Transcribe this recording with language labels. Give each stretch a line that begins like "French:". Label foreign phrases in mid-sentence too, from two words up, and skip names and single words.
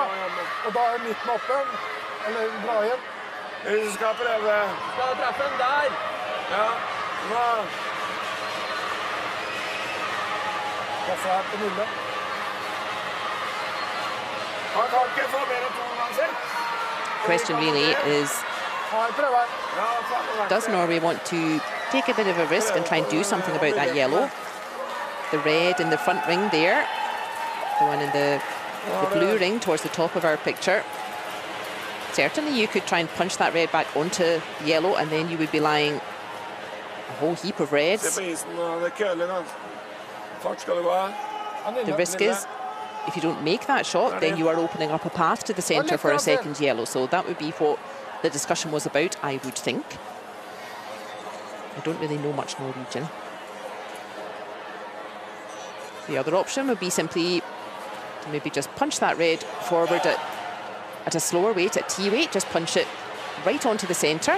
Norwegian: Og da er midten åpen. Eller dra igjen. Vi skal prøve. Skal treffe den der. Ja. Nå. Treffer jeg på nulle. Han kan ikke få mer enn 2 uansett.
English: Question really is,
Norwegian: Ja, jeg prøver.
English: does Norway want to take a bit of a risk and try and do something about that yellow? The red in the front ring there, the one in the blue ring towards the top of our picture. Certainly you could try and punch that red back onto yellow, and then you would be lying a whole heap of
Norwegian: Se
English: reds.
Norwegian: på isen, og det køller da. Fart skal det gå av.
English: The risk is, if you don't make that shot, then you are opening up a path to the centre for a second yellow. So that would be what the discussion was about, I would think. I don't really know much Norwegian. The other option would be simply to maybe just punch that red forward at a slower weight, at T weight, just punch it right onto the centre.